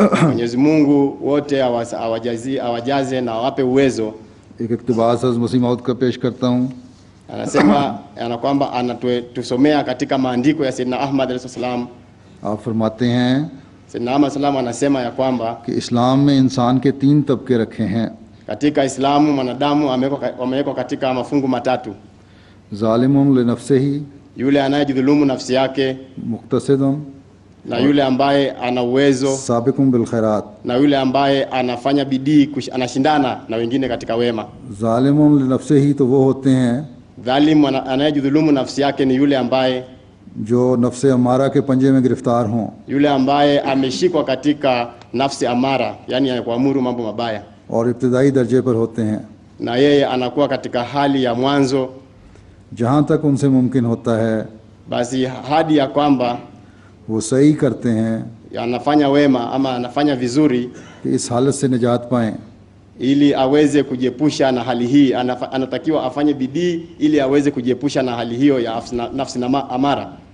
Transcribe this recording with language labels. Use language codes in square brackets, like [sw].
[sw] Mwenyezi Mungu wote awajaze na awape uwezo. [ur] एक इक़्तिबास हज़रत मसीह मौद का पेश करता हूँ। [sw] Anasema kwamba anatusomea katika maandiko ya Sayyidina Ahmad alayhi salam. [ur] आप फरमाते हैं [sw] Sayyidina Ahmad salam anasema ya kwamba [ur] कि इस्लाम में इंसान के 3 तबके रखे हैं। [sw] katika Islamu mwanadamu amewekwa katika mafungu matatu: [ur] ज़ालिमुन लिनफ्सिही, [sw] yule anayejidhulumu nafsi yake, [ur] मुक़्तसिदुन, [sw] na yule ambaye ana uwezo, [ur] साबिकुन bill खैरात। [sw] na yule ambaye anafanya bidii, anashindana na wengine katika wema. [ur] ज़ालिमुन लिनफ्सिही तो वो होते हैं [sw] Dhalim anayejidhulumu nafsi yake ni yule ambaye [ur] जो नफ्स अमारा के पंजे में गिरफ्तार हों, [sw] yule ambaye ameshikwa katika nafsi amara, yani kuamuru mambo mabaya, [ur] और इब्तिदाई दर्जे पर होते हैं, [sw] na yeye anakuwa katika hali ya mwanzo, [ur] जहाँ तक उनसे मुमकिन होता है [sw] basi hadi ya kwamba [ur] वो सही करते हैं [sw] anafanya wema ama anafanya vizuri [ur] कि इस हालत से निजात पाएं, [sw] ili aweze kujiepusha na hali hii. Anatakiwa afanye bidii ili aweze kujiepusha na hali hiyo ya nafsi na amara.